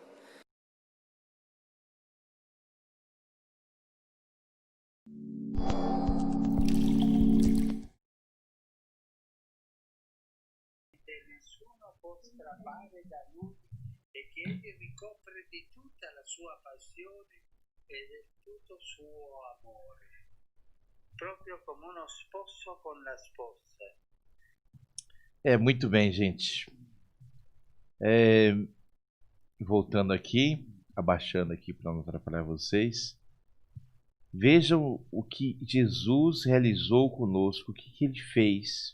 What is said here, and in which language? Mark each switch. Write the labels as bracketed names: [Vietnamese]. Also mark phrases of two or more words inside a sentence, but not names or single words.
[Italian] Nessuno può strappare da lui e che egli ricopre di tutta la sua passione e del tutto suo amore, proprio come uno sposo con la sposa. [Portuguese] Muito bem, gente. Voltando aqui, abaixando aqui para não atrapalhar vocês. Vejam o que Jesus realizou conosco, o que ele fez.